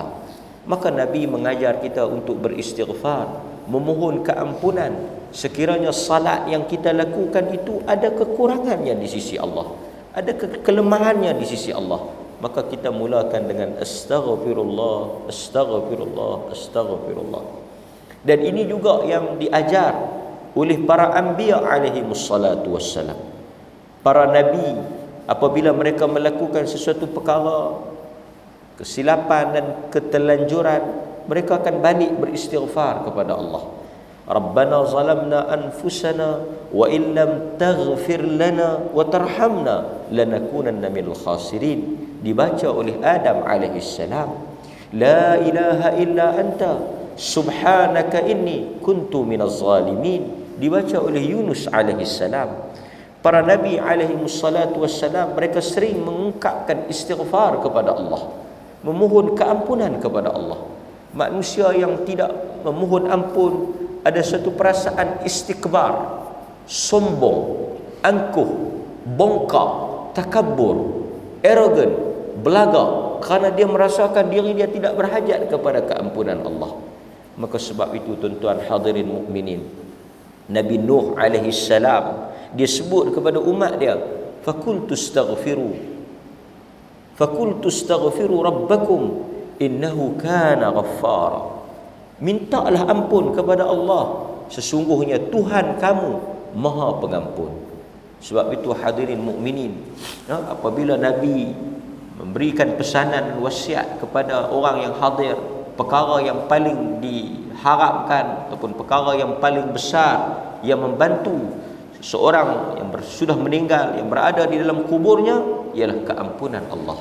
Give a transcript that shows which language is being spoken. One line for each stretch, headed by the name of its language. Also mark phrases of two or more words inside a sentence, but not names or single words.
Malay: Maka Nabi mengajar kita untuk beristighfar, memohon keampunan sekiranya salat yang kita lakukan itu ada kekurangannya di sisi Allah, ada kelemahannya di sisi Allah. Maka kita mulakan dengan astaghfirullah, astaghfirullah, astaghfirullah. Dan ini juga yang diajar oleh para anbiya
Arabic: عليهم الصلاة والسلام.
Malay: Para nabi apabila mereka melakukan sesuatu perkara kesilapan dan keterlanjuran, mereka akan balik beristighfar kepada Allah.
Arabic: ربنا ظلمنا أنفسنا وإن لم تغفر لنا وترحمنا لنكونن من الخاسرين.
Malay: Dibaca oleh Adam
Arabic: عليه السلام لا إله إلا أنت سبحانك إني كنت من الظالمين.
Malay: Dibaca oleh Yunus
Arabic: عليه السلام.
Malay: Para nabi
Arabic: عليهم الصلاة والسلام,
Malay: mereka sering mengungkapkan istighfar kepada Allah, memohon keampunan kepada Allah. Manusia yang tidak memohon ampun ada satu perasaan istikbar, sombong, angkuh, bongkak, takabur, arrogant, belagak kerana dia merasakan diri dia tidak berhajat kepada keampunan Allah. Maka sebab itu tuan-tuan hadirin mukminin, Nabi Nuh
Arabic: عليه السلام
Malay: dia sebut kepada umat dia,
Arabic: فقلت استغفروا ربكم إنه كان غفارا.
Malay: Mintalah ampun kepada Allah, sesungguhnya Tuhan kamu Maha Pengampun. Sebab itu hadirin mukminin, apabila Nabi memberikan pesanan wasiat kepada orang yang hadir, perkara yang paling diharapkan ataupun perkara yang paling besar yang membantu seorang yang sudah meninggal, yang berada di dalam kuburnya, ialah keampunan Allah.